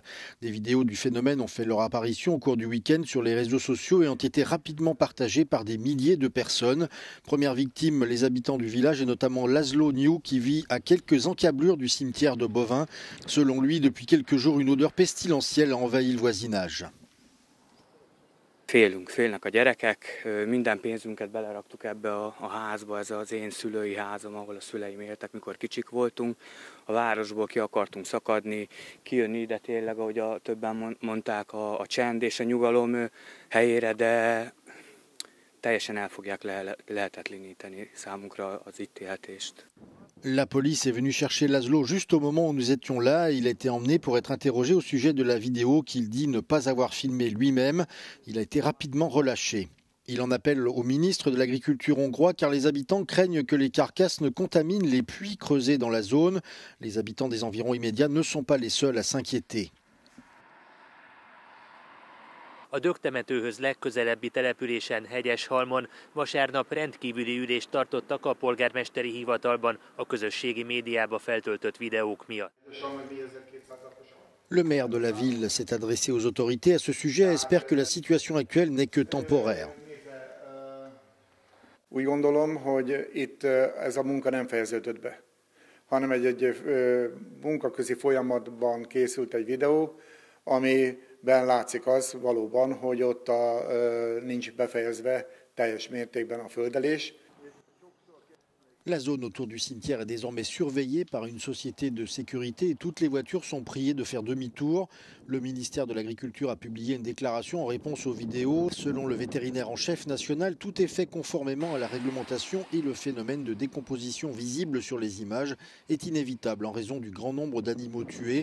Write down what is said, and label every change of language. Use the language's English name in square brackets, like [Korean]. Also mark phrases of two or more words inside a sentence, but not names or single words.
[French] Des vidéos du phénomène ont fait leur apparition au cours du week-end sur les réseaux sociaux et ont été rapidement partagées par des milliers de personnes. Première victime, les habitants du village et notamment Laszlo New qui vit à quelques encablures du cimetière de bovins. Selon lui, depuis quelques jours, une odeur pestilentielle a envahi le voisinage. [Hungarian] Félnek a gyerekek, minden pénzünket beleraktuk ebbe a házba, ez az én szülői házam, ahol a szüleim éltek, mikor kicsik voltunk. A városból ki akartunk szakadni, kijönni ide tényleg, ahogy többen mondták, a csend és a nyugalom helyére, de teljesen el fogják lehetetleníteni számunkra az itt éltést. [French] La police est venue chercher Laszlo juste au moment où nous étions là. Il a été emmené pour être interrogé au sujet de la vidéo qu'il dit ne pas avoir filmée lui-même. Il a été rapidement relâché. Il en appelle au ministre de l'Agriculture hongrois car les habitants craignent que les carcasses ne contaminent les puits creusés dans la zone. Les habitants des environs immédiats ne sont pas les seuls à s'inquiéter. [Hungarian] A dögtemetőhöz legközelebbi településen, Hegyeshalmon vasárnap rendkívüli ülést tartottak a polgármesteri hivatalban a közösségi médiába feltöltött videók miatt. [French] Le maire de la ville s'est adressé aux autorités à ce sujet et espère que la situation actuelle n'est que temporaire. [Hungarian] Úgy gondolom, hogy itt ez a munka nem fejeződött be, hanem egy munkaközi folyamatban készült egy videó, amiben látszik az valóban, hogy ott nincs befejezve teljes mértékben a földelés. [French] La zone autour du cimetière est désormais surveillée par une société de sécurité et toutes les voitures sont priées de faire demi-tour. Le ministère de l'Agriculture a publié une déclaration en réponse aux vidéos. Selon le vétérinaire en chef national, tout est fait conformément à la réglementation et le phénomène de décomposition visible sur les images est inévitable en raison du grand nombre d'animaux tués.